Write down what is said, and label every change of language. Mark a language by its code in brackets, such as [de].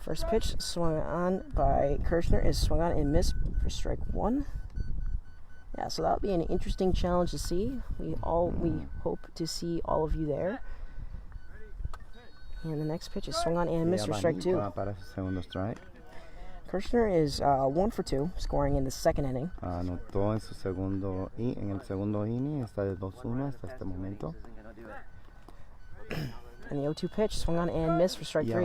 [en] First pitch swung on by Kirshner is swung on and missed for strike one. Yeah, so that'll be an interesting challenge to see. We hope to see all of you there. And the next pitch is swung on and missed for strike two. [es] Para su segundo strike. [en] Kirshner is 1 for 2, scoring in the second inning. [es] Anotó en su segundo en el segundo inning, está de 2-1 hasta este momento. [en] And the 0-2 pitch swung on and missed for strike 3.